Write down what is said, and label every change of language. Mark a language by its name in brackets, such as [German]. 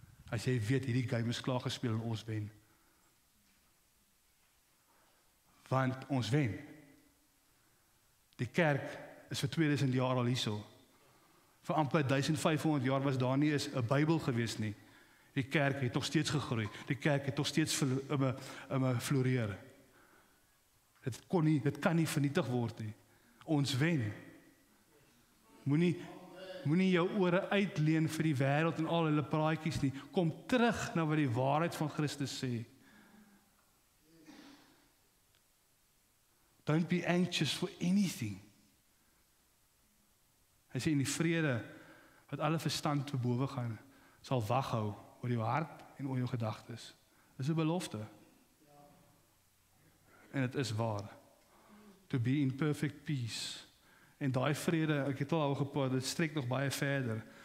[Afrikaans] As jy weet hierdie game is klaar gespeel en ons wen. Want ons wen. Die kerk is vir 2000 jaar al hierso. Vir amper 1500 jaar was daar nie eens 'n Bybel gewees nie. Die kerk het nog steeds gegroei. Die kerk het nog steeds floreer. Dit kan nie vernietig word nie. Ons wen. Moenie jou ore uitleen vir die wêreld en al hulle praatjies nie. Kom terug na wat die waarheid van Christus sê. [English] Don't be anxious for anything. [Afrikaans] Hy sê in die vrede wat alle verstand te bowe gaan, sal waghou oor jou hart en oor jou gedagtes. Dis 'n belofte. En dit is waar. [English] To be in perfect peace. [Afrikaans] En daai vrede, ek het al gepraat, dit strek nog baie verder.